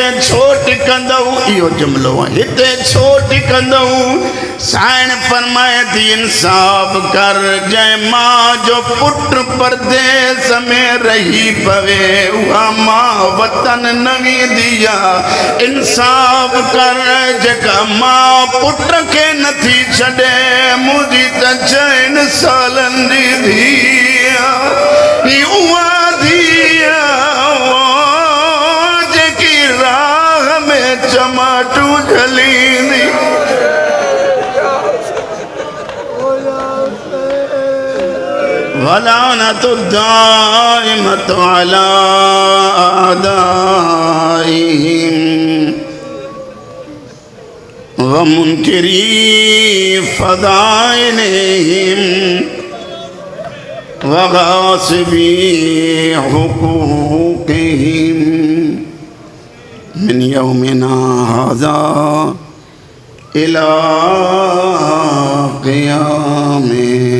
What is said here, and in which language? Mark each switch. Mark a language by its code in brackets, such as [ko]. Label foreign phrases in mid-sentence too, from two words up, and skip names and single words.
[sd] छो टिकंदऊ इहो जुमलो आहे हिते छो टिकंदऊ साइण फरमाए थी इंसाफ़ कर जंहिं मां जो पुट परदेस में रही पवे उहा मां वतन न वेंदी आहे इंसाफ़ कर जेका मां पुट खे नथी छॾे मुंहिंजी त 4 सालनि जी धीउ आहे उहा धीउ चमाटू झलींदी [ar] ولعنة دائمة على أعدائهم ومنكري فضائلهم وغاصبي حقوقهم من يومنا هذا إلى قيام